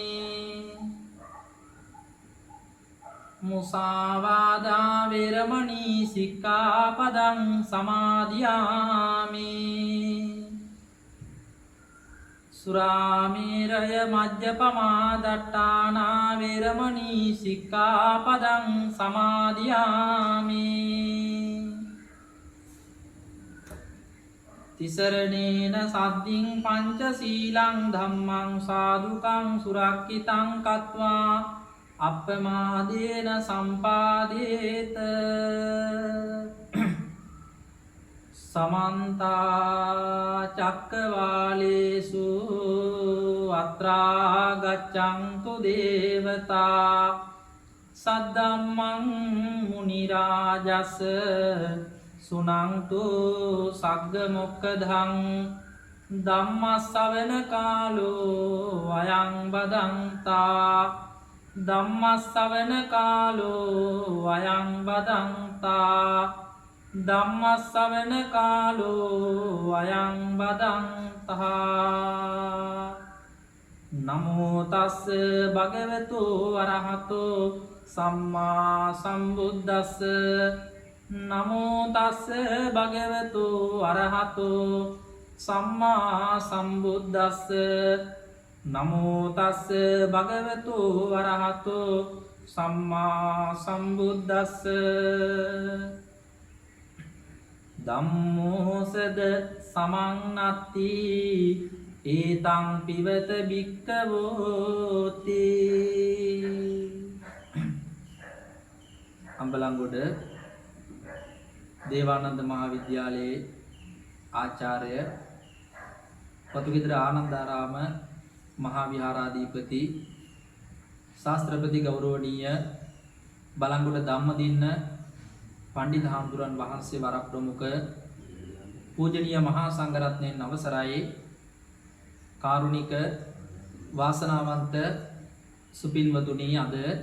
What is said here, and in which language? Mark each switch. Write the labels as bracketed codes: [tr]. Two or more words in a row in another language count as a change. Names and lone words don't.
[pi] මුසාවාදා වේරමණී සික්ඛාපදං සමාදියාමි සුරාමේරය මජ්ජපමා දට්ඨානා වේරමණී සික්ඛාපදං සමාදියාමි තිසරණේන සද්ධින් පංචශීලං ධම්මං සාදුකං සුරක්ඛිතං කତ୍වා අප්පමාදේන සම්පාදේත සමන්ත චක්කවාලේසු අත්‍රා ගච්ඡන්තු දේවතා සද්දම්මං මුනි රාජස් සුනන්තු සග්ග මොක්ඛදං ධම්මස්සවන කාලෝ අයං බදන්තා ධම්මස්සවන කාලෝ අයං බදන්තා ධම්මස්සවන කාලෝ අයං බදන්තා නමෝ තස්ස භගවතු අරහතෝ සම්මා සම්බුද්දස්ස නමෝ තස්ස භගවතු අරහතෝ සම්මා සම්බුද්දස්ස නමෝ තස්ස භගවතු අරහතෝ සම්මා සම්බුද්දස්ස ධම්මෝ සද සමන්නත්ති ඒතං පිවත භික්ඛවෝති [si] අම්බලන්ගොඩ දේවානන්ද මහාවිද්‍යාලයේ ආචාර්ය පතුගිදර ආනන්දාරාම මහා විහාරාධිපති ශාස්ත්‍රපති ගෞරවනීය බලංගොඩ ධම්මදින්න පණ්ඩිත හාමුදුරන් වහන්සේ වරක් ප්‍රමුඛ පූජනීය මහා සංඝරත්නයන් අවසරයි කාරුණික වාසනාවන්ත සුපින්වතුනි අද